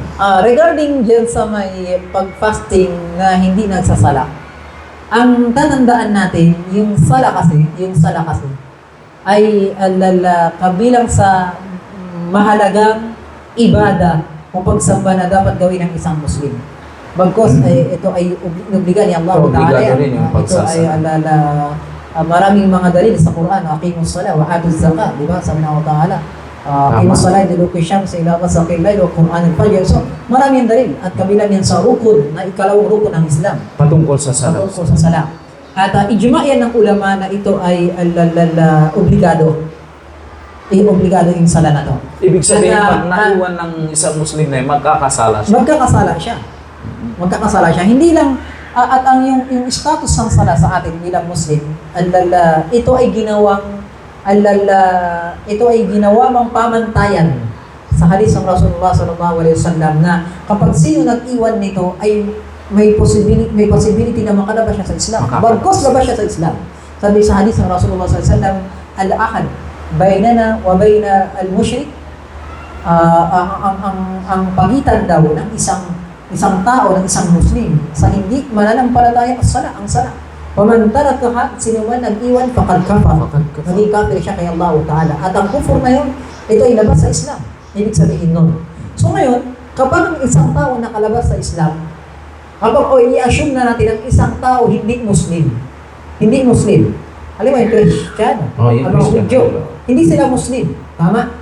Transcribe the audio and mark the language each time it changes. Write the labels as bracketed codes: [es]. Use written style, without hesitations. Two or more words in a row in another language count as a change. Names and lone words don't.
[tl] Regarding dyan sa may pag-fasting na hindi nagsasala, ang tatandaan natin, yung sala kasi, ay kabilang sa mahalagang ibada o pagsamba na dapat gawin ng isang Muslim. Bagkos ito ay obliga ni Allah Ta'ala. Ito ay maraming mga dalil sa Quran, [ar] أقيموا الصلاة وآتوا الزكاة, [tl] di ba? Sabi ng Allah Ta'ala, [ar] أقيموا الصلاة لدلوك الشمس إلى غسق الليل وقرآن الفجر. [tl] So, maraming dalil at kabilang yan sa rukun na ikalawang rukun ng Islam. Patungkol sa salat. Patungkol sa salat. At ijma' yan ng ulama na ito ay obligado. Obligado yung sala na to. Ibig sabihin, pag naiwan ng isang Muslim na yun, magkakasala siya. Magkakasala siya. Hindi lang, at ang yung status ng sala sa atin bilang Muslim, ito ay ginawang pamantayan sa hadith ng Rasulullah [ar] صلى الله عليه وسلم [tl] na kapag sino nag-iwan nito ay may possibility na makalabas siya sa Islam. Bagkos labas siya sa Islam. Sabi sa hadith ng Rasulullah [ar] صلى الله عليه وسلم, العهد بيننا وبين المشرك, [tl] ang pagitan daw ng isang tao, ng isang Muslim sa hindi mananampalataya ang sala. [ar] ومن تركها, [tl] sino man nag-iwan, [ar] فقد كفر. [tl] Maging kafir siya kay Allah Ta'ala. At ang kufur na yun, ito ay labas sa Islam. Ibig sabihin nun. So ngayon, kapag ang isang tao nakalabas sa Islam, kapag i-assume na natin ang isang tao hindi Muslim, alam mo yung Kristiyano, ang mga Hudyo, hindi sila Muslim, tama?